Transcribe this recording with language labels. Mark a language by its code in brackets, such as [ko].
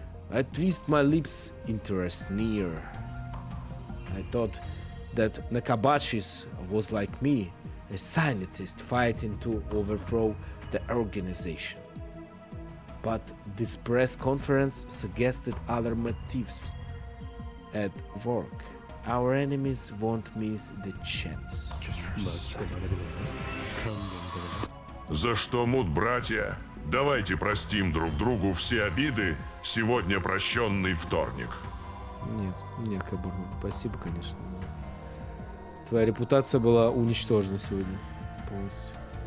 [en] I twist my lips into a sneer. I thought that Nakabashis was like me, a scientist fighting to overthrow the organization. But this press conference suggested other motives at work. Our enemies won't miss the chance. [ja] 巻き込まれるのは勘弁だな [ru] За что мут, братья? Давайте простим друг другу все обиды. Сегодня прощенный вторник. Нет, Кабур, спасибо, конечно. Но твоя репутация была уничтожена сегодня полностью.